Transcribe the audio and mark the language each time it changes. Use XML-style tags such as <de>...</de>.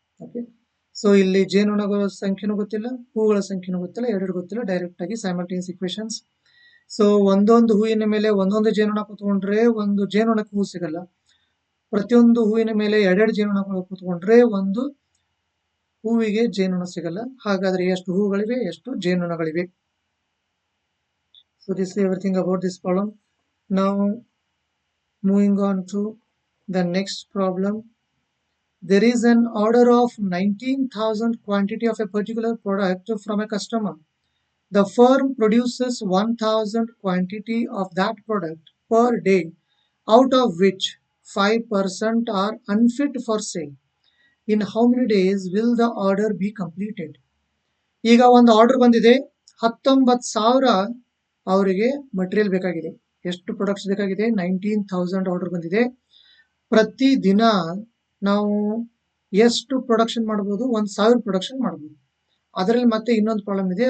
<kn>Okay, so ಇಲ್ಲಿ ಜೇನುನೊಣಗಳ ಸಂಖ್ಯೆನೂ ಗೊತ್ತಿಲ್ಲ, ಹೂಗಳ ಸಂಖ್ಯೆನೂ ಗೊತ್ತಿಲ್ಲ, 2 ಗೊತ್ತಿಲ್ಲ, ಡೈರೆಕ್ಟ್ ಆಗಿ ಸೈಮಲ್ಟೇನಿಯಸ್ ಈಕ್ವೇಶನ್ಸ್. ಸೊ ಒಂದೊಂದು ಹೂವಿನ ಮೇಲೆ ಒಂದೊಂದು ಜೇನುನೊಣ ಕೂತ್ಕೊಂಡ್ರೆ ಒಂದು ಜೇನುನೊಣಕ್ಕೆ ಹೂ ಸಿಗಲ್ಲ. ಪ್ರತಿಯೊಂದು ಹೂವಿನ ಮೇಲೆ 2 ಜೇನುನೊಣಗಳು ಕೂತ್ಕೊಂಡ್ರೆ ಒಂದು ಹೂವಿಗೆ ಜೇನುನೊಣ ಸಿಗಲ್ಲ. ಹಾಗಾದ್ರೆ ಎಷ್ಟು ಹೂಗಳಿವೆ, ಎಷ್ಟು ಜೇನುನೊಣಗಳಿವೆ?</kn> <en>So this is everything about this problem. Now moving on to the next problem. There is an order of 19,000 quantity of a particular product from a customer. The firm produces 1,000 quantity of that product per day, out of which 5% are unfit for sale. In how many days will the order be completed?</en> <kn>ಈಗ ಒಂದು order ಬಂದಿದೆ, 19,000 ಅವರಿಗೆ material ಬೇಕಾಗಿದೆ. ಎಷ್ಟು products ಬೇಕಾಗಿದೆ? 19,000 order ಬಂದಿದೆ. ಪ್ರತಿ ದಿನ ನಾವು ಎಷ್ಟು ಪ್ರೊಡಕ್ಷನ್ ಮಾಡಬಹುದು? 1,000 ಪ್ರೊಡಕ್ಷನ್ ಮಾಡಬಹುದು. ಅದರಲ್ಲಿ ಮತ್ತೆ ಇನ್ನೊಂದು ಪ್ರಾಬ್ಲಮ್ ಇದೆ.</kn>